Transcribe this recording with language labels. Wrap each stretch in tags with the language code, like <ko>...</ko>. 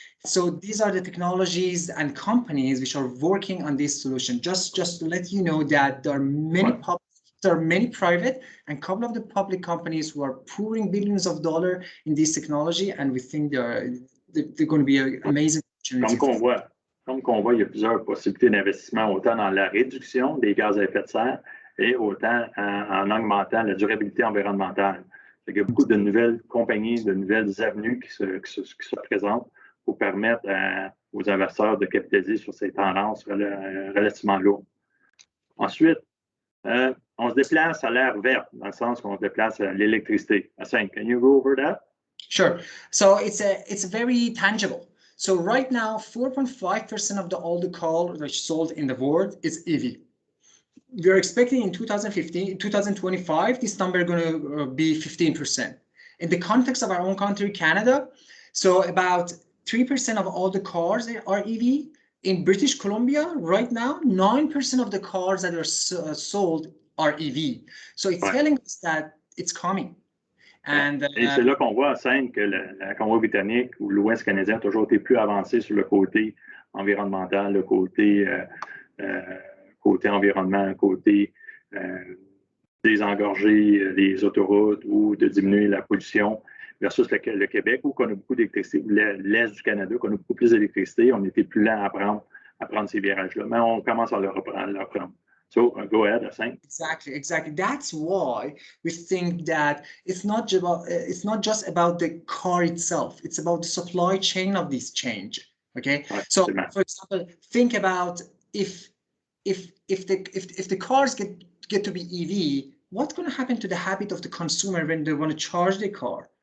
<en>So these are the technologies and companies which are working on this solution. Just to let you know that there are many private and a couple of the public companies who are pouring billions of dollars in this technology, and we think they're going to be an amazing opportunity.</en> <fr>Comme qu'on voit, il y a plusieurs possibilités d'investissement, autant dans la réduction des gaz à effet de serre, et autant en augmentant la durabilité environnementale. Il y a beaucoup de nouvelles compagnies, de nouvelles avenues qui se présentent pour permettre aux investisseurs de capitaliser sur ces tendances relativement lourdes. Ensuite, on se déplace à l'ère verte, dans le sens qu'on se déplace à l'électricité.</fr> <en>Asank, can you go over that? Sure. So it's very tangible. So right now, 4.5% of all the coal that's sold in the world is EV. We're expecting in 2025, this number is going to be 15%. In the context of our own country, Canada, so about 3% of all the cars are EV, in British Columbia right now, 9% of the cars that are sold are EV. So it's telling us that it's coming.</en> <fr>Et c'est là qu'on voit en scène que la Colombie-Britannique ou l'Ouest canadien a toujours été plus avancé sur le côté environnemental, le côté, côté environnement, côté désengorger les autoroutes ou de diminuer la pollution versus le Québec où on a beaucoup d'électricité, l'Est du Canada, qu'on a beaucoup plus d'électricité, on était plus lent à prendre ces virages-là. Mais on commence à le reprendre.</fr> <en>So go ahead, Hassan. Exactly. That's why we think that it's not just about the car itself. It's about the supply chain of this change. Okay.</en> <fr>Ouais,</fr> <en>so, for example, think about if the cars get to be EV, what's going to happen to the habit of the consumer when they want to charge their car?</en>